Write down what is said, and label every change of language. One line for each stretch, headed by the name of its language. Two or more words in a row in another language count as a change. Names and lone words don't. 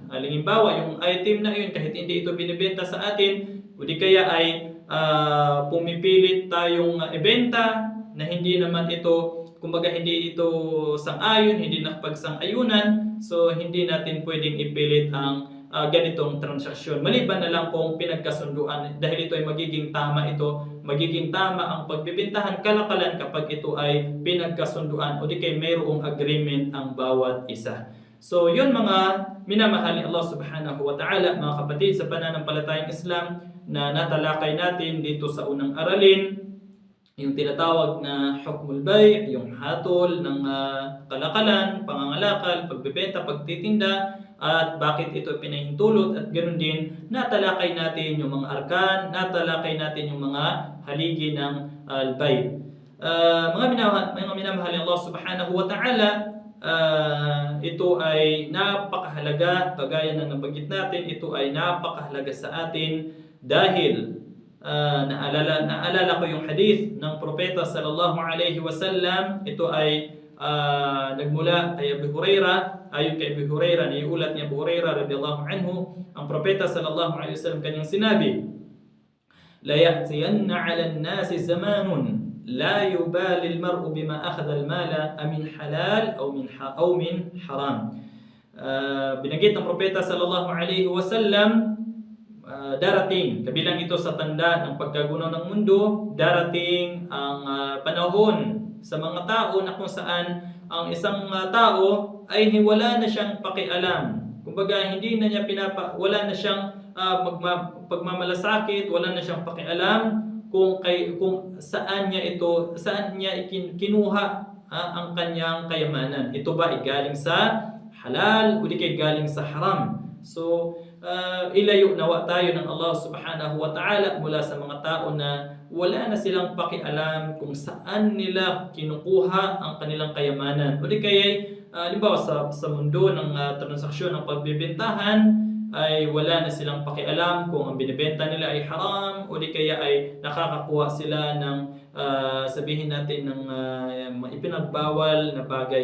Filipino: Halimbawa, yung item na yun, kahit hindi ito binibenta sa atin, o di kaya ay pumipilit tayong ibenta na hindi naman ito, kumbaga hindi ito sang-ayon, hindi nakapag-sang-ayunan, so hindi natin pwedeng ipilit ang ganitong transaksyon. Maliban na lang kung pinagkasunduan, dahil ito ay magiging tama ang pagbibintahan kalakalan kapag ito ay pinagkasunduan o di kay mayroong agreement ang bawat isa. So yun mga minamahal ni Allah
Arabic: سبحانه وتعالى,
Filipino: mga kapatid sa pananampalatayang Islam na natalakay natin dito sa unang aralin, yung tinatawag na
Arabic: حكم البيع',
Filipino: yung hatol ng kalakalan, pangangalakal, pagbebenta, pagtitinda, at bakit ito pinahintulot, at ganoon din natalakay natin yung mga arkan, natalakay natin yung mga haligi ng al-bay'. Mga minamahal ni Allah
Arabic: سبحانه وتعالى,
Filipino: ito ay napakahalaga, kagaya ng nabanggit natin, ito ay napakahalaga sa atin dahil naalala ko yung hadith ng propeta
Arabic: صلى الله عليه وسلم.
Filipino: Ito ay nagmula kay Abu Hurairah. Ayon kay Abu Hurairah, niulat ni Abu Hurairah
Arabic: رضي الله عنه,
Filipino: ang propeta
Arabic: صلى الله عليه وسلم
Filipino: kanyang sinabi,
Arabic: "لا يأتين على الناس زمان لا يبالي المرء بما أخذ المال أمن حلال أو من حرام."
Filipino: Binanggit ng propeta
Arabic: صلى الله عليه وسلم,
Filipino: darating, kabilang ito sa tanda ng pagkagunaw ng mundo, darating ang panahon sa mga tao na kung saan ang isang tao ay wala na siyang pakialam. Kumbaga hindi na niya wala na siyang pagmamalasakit, wala na siyang pakialam kung saan niya kinuha ang kanyang kayamanan. Ito ba ay galing sa halal o di kay galing sa haram? So, ilayo nawa tayo ng Allah
Arabic: سبحانه وتعالى
Filipino: mula sa mga tao na wala na silang pakialam kung saan nila kinukuha ang kanilang kayamanan. O di kaya, halimbawa sa mundo ng transaksyon ng pagbibentahan, ay wala na silang pakialam kung ang binibenta nila ay haram o di kaya ay nakakakuha sila ng sabihin natin ng ipinagbawal na bagay.